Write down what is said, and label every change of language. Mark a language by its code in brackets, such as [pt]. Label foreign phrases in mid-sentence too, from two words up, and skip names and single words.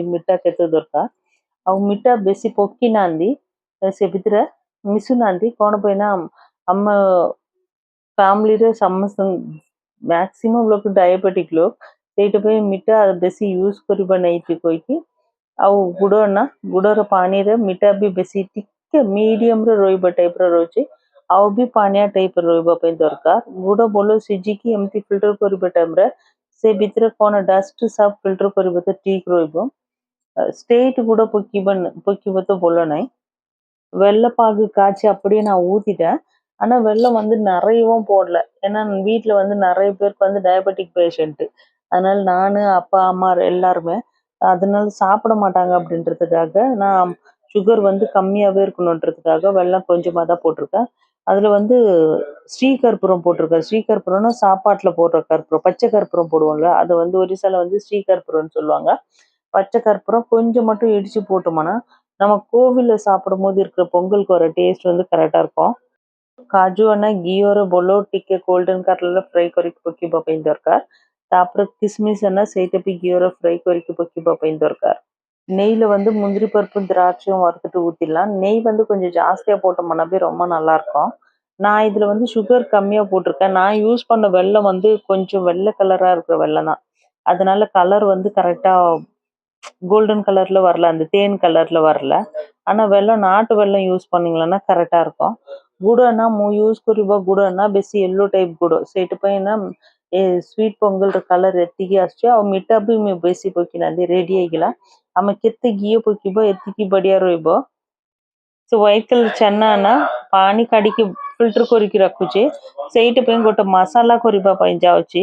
[or] ମିଠା କେତେ ଦରକାର ଆଉ ମିଠା ବେଶୀ ପକି ନାହାନ୍ତି ସେ ଭିତରେ ମିଶୁନାହାନ୍ତି କ'ଣ ପାଇଁ ନା ଆମ ଫ୍ୟାମିଲିରେ ସମସ୍ତ ମ୍ୟାକ୍ସିମମ୍ ଲୋକ ଡାଇବେଟିକ୍ ଲୋକ ସେଇଥିପାଇଁ ମିଠା ବେଶୀ ୟୁଜ୍ କରିବା ନାହିଁ କହିକି ଆଉ ଗୁଡ଼ର ପାଣିରେ ମିଠା ବି ବେଶୀ ଟିକେ ମିଡ଼ିୟମରେ ରହିବା ଟାଇପ୍ର ରହୁଛି ଆଉ ବି ପାଣିଆ ଟାଇପ୍ର ରହିବା ପାଇଁ ଦରକାର। ଗୁଡ଼ ଭଲ ସିଝିକି ଏମିତି ଫିଲ୍ଟର କରିବା ଟାଇମ୍ରେ ସେ ଭିତରେ କ'ଣ ଡଷ୍ଟ ସବ ଫିଲ୍ଟର କରିବା ତ ଠିକ୍ ରହିବ। [ta] ஸ்ட்ரெயிட் கூட பொக்கிவத்த போல நாய் வெள்ளைப்பாகு காய்ச்சி அப்படியே நான் ஊத்திட்டேன். ஆனா வெள்ளம் வந்து நிறையவும் போடல. ஏன்னா வீட்டுல வந்து நிறைய பேருக்கு வந்து [en] diabetic patient. [ta] அதனால நானு அப்பா அம்மா எல்லாருமே அதனால சாப்பிட மாட்டாங்க அப்படின்றதுக்காக நான் சுகர் வந்து கம்மியாவே இருக்கணுன்றதுக்காக வெள்ளம் கொஞ்சமா தான் போட்டிருக்கேன். அதுல வந்து ஸ்ரீகற்பூரம் போட்டிருக்கேன். ஸ்ரீகற்பூரம்னா சாப்பாட்டுல போடுற கற்பூரம், பச்சை கற்பூரம் போடுவோம்ல, அது வந்து ஒரிசால வந்து ஸ்ரீகற்பூரம்னு சொல்லுவாங்க. பச்சை கற்பூரம் கொஞ்சம் மட்டும் இடிச்சு போட்டோம்னா நம்ம கோவில்ல சாப்பிடும்போது இருக்கிற பொங்கலுக்கு வர டேஸ்ட் வந்து கரெக்டா இருக்கும்। [or] କାଜୁ ଆନା ଘିଅର ଭଲ ଟିକେ [en] golden colour [or] ଫ୍ରାଏ କରିକି ପକେଇବା ପାଇଁ ଦରକାର। ତାପରେ କିସମିସ୍ ଆନା ସେଇଟା ବି ଘିଅର ଫ୍ରାଏ କରିକି ପକେଇବା ପାଇଁ ଦରକାର। [ta] நெய்யில் வந்து முந்திரி பருப்பு திராட்சையும் வறுத்துட்டு ஊற்றிடலாம்। நெய் வந்து கொஞ்சம் ஜாஸ்தியாக போட்டோம்னாவே ரொம்ப நல்லாயிருக்கும்। நான் இதில் வந்து சுகர் கம்மியாக போட்டிருக்கேன்। நான் யூஸ் பண்ண வெல்லம் வந்து கொஞ்சம் வெள்ளை கலராக இருக்கிற வெல்லம் தான், அதனால கலர் வந்து கரெக்டாக [en] golden colour [ta] வரல, அந்த தேன் கலர்ல வரல। ஆனா வெல்லம் நாட்டு வெல்லம் யூஸ் பண்ணீங்கன்னா கரெக்டா இருக்கும்। [or] ଗୁଡ଼ନା ମୁଁ ୟୁଜ୍ କରିବା ଗୁଡ଼ନା ବେଶୀ [en] yellow type [or] ଗୁଡ଼, ସେଇଥିପାଇଁ ନା ଏ ସ୍ୱିଟ୍ ପୋଙ୍ଗଲର କଲର୍ ଏତିକି ଆସୁଛି ଆଉ ମିଠା ବି ମୁଁ ବେଶୀ ପକେଇନାହାନ୍ତି। ରେଡ଼ି ହେଇଗଲା। ଆମେ କେତେ ଘିଅ ପକେଇବା ଏତିକି ବଢ଼ିଆ ରହିବ। ସେ [en] white colour [or] ଚନାନା ପାଣି କାଢ଼ିକି ଫିଲ୍ଟର କରିକି ରଖୁଛି, ସେଇଥିପାଇଁ ଗୋଟେ ମସଲା କରିବା ପାଇଁ ଯାଉଛି।